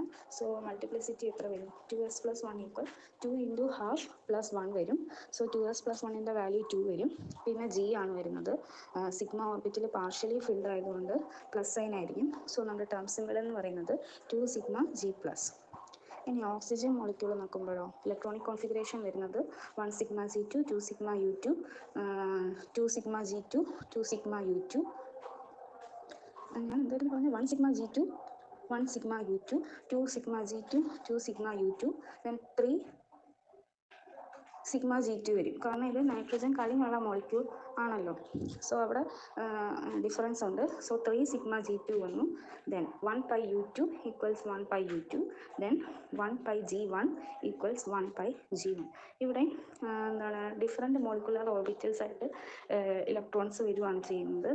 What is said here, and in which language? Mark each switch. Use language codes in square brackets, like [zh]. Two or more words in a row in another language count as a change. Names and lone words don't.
[en] so multiplicity [ml] എത്ര വരും? 2s + 1 = 2 × ½ + 1 വരും. സോ 2s + 1ൻ്റെ വാല്യൂ 2 വരും. പിന്നെ G ആണ് വരുന്നത്. സിഗ്മ ഓർബിറ്റിൽ [en] partially filled [ml] ആയതുകൊണ്ട് [en] plus sign [ml] ആയിരിക്കും. സോ നമ്മുടെ [en] term symbol [ml] എന്ന് പറയുന്നത് 2σg+. ഇനി [en] oxygen molecule [ml] നോക്കുമ്പോഴോ [en] electronic configuration [ml] വരുന്നത് 1σg2 2σu2 2σg2 2σu2 ഞാൻ എന്തായാലും പറഞ്ഞു 1σg2 1σu2 2σg2 2σu2 then 3σg2 വരും. കാരണം ഇത് നൈട്രജൻ കഴിഞ്ഞുള്ള മോളിക്യൂൾ ആണല്ലോ. സോ അവിടെ ഡിഫറൻസ് ഉണ്ട്. സോ 3σg2 വന്നു. ദെൻ 1πu2 = 1πu2. ദെൻ 1πg1 = 1πg1. ഇവിടെ എന്താണ് [en] different molecular orbitals [ml] ആയിട്ട് ഇലക്ട്രോൺസ് വരുവാണ് ചെയ്യുന്നത്.